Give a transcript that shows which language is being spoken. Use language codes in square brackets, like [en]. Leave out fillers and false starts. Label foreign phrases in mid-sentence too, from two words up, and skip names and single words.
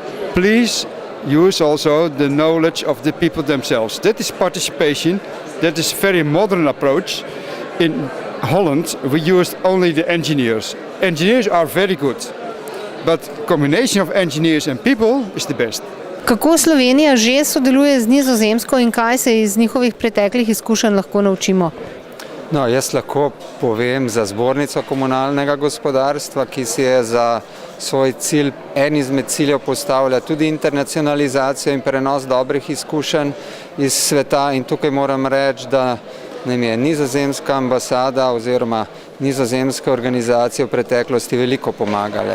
[en] Please use also the knowledge of the people themselves. That is participation, that is a very modern approach. In Holland we used only the engineers. Engineers are very good, but combination of engineers and people is the best. [sl] Kako Slovenija že sodeluje z Nizozemsko in kaj se iz njihovih preteklih izkušenj lahko naučimo? No, jaz lahko povem za zbornico komunalnega gospodarstva, ki si je za svoj cilj, en izmed ciljev postavlja tudi internacionalizacijo in prenos dobrih izkušenj iz sveta in tukaj moram reči, da nam je nizozemska ambasada oziroma nizozemske organizacije v preteklosti veliko pomagale.